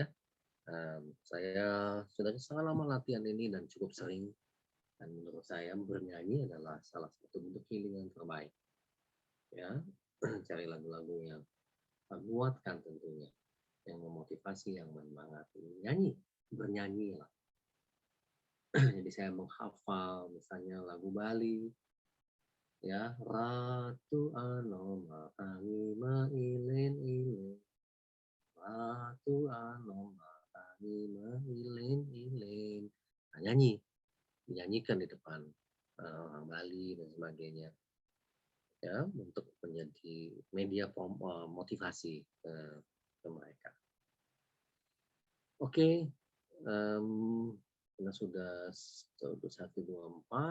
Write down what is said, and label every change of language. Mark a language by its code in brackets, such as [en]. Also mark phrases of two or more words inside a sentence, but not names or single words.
[id] Saya sudah sangat lama latihan ini dan cukup sering, dan menurut saya bernyanyi adalah salah satu bentuk healing yang terbaik. Ya, cari lagu-lagu yang menguatkan tentunya, yang memotivasi, yang menyemangati. Bernyanyi lah. Jadi saya menghafal misalnya lagu Bali, ya, Ratu Anoma Anima Ilen Ilen, Ratu Anoma Anima Ilen Ilen. Nah, dinyanyikan di depan orang Bali dan sebagainya, ya, untuk menjadi media motivasi ke mereka. Oke. Karena sudah 124.